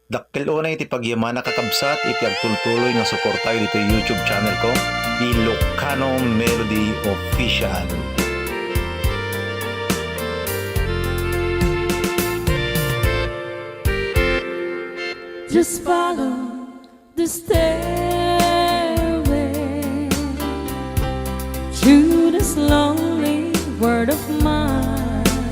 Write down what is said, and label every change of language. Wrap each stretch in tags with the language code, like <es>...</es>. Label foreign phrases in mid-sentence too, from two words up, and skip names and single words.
<ilo>Dakkel unay iti pagyaman nakakabsat iti agtultuloy nga suportayo dito YouTube channel ko, Ilocano Medley Official.</ilo> <en>Just follow the stairway to this lonely word of mine.</en>